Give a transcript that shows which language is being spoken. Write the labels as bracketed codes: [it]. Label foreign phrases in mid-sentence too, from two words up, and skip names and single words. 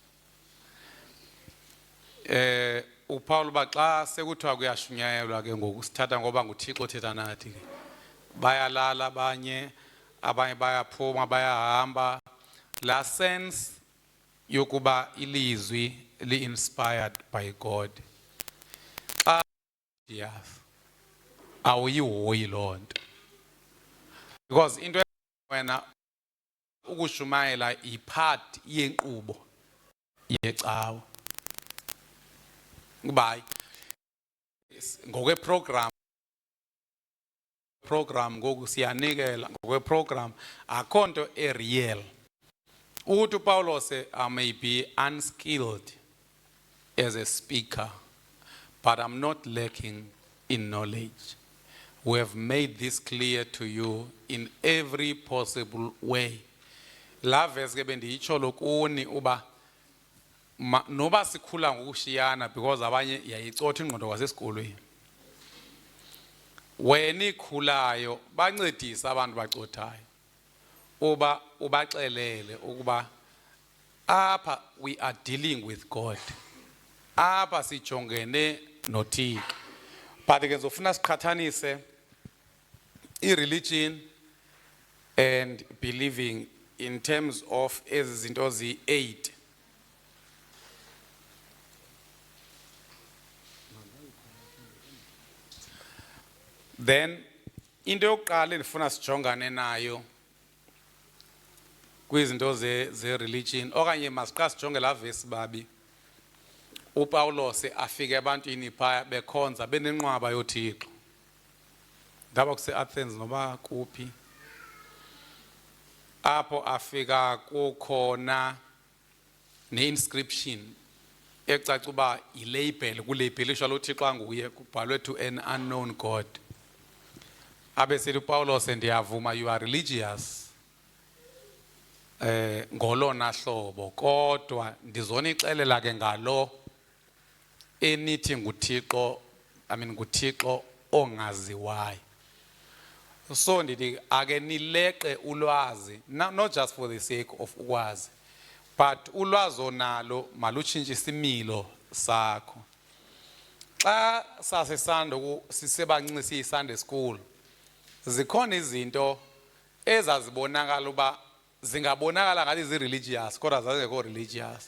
[xh] Uphawula uba xa sekuthiwa kuyashunyayelwa ke ngoku sithatha ngoba nguThixo othetha nathi ke. Bayalala abanye bayaphuma bayahamba. La sense yokuba ilizwi li- [en] inspired by God. [xh] Yes. Awuyihoyi loo nto, because into wena ukushumayela [en] ipart yenkqubo [xh] yecawa. Kuba ngokweprogram ngoku siyanikela ngokweprogram akho nto ereal. [en] Uthi uPawulos I may be unskilled as a speaker, but I'm not lacking in knowledge. We have made this clear to you in every possible way. [xh] La verse ke bendiyitsho lokuni uba noba sikhula ngokushiyana, because abanye yayicotha ingqondo kwasesikolweni. Wena ikhulayo bancedisa abantu bacothayo uba ubaxelele ukuba apha [en] we are dealing with God. [xh] Apha sijongene noThixo. But ke ngizofuna siqhathanise i-religion [en] and believing in terms of [xh] ezizinto zi-8. Then into yokuqala endifuna sijongane nayo kwizinto ze-religion okanye masiqala sijonge laa vesi babi. uPawulos afike ebantwini phaya bekhonza benenqwaba yoThixo. Ngaba kuse-Athens noba kuphi. Apho afika kukhona ne-inscription ecaca uba yilabel, kulabelishwa lo Thixo nguye, kubhalwe [en] to an unknown God. [xh] Abe sithi uPawulos, ndiyavuma [en] you are religious [xh] ngolona hlobo, kodwa ndizonixelela ke ngalo enithi nguThixo, nguThixo ongaziwayo. So ndithi ake nileqe ulwazi, [en] not just for the sake of [xh] ukwazi, but ulwazi onalo malutshintshe isimilo sakho. Xa sasesando sisebancinci siyi- [en] Sunday school, [xh] zikhona izinto ezazibonakala uba zingabonakala ngathi zi-religious kodwa zazingekho religious.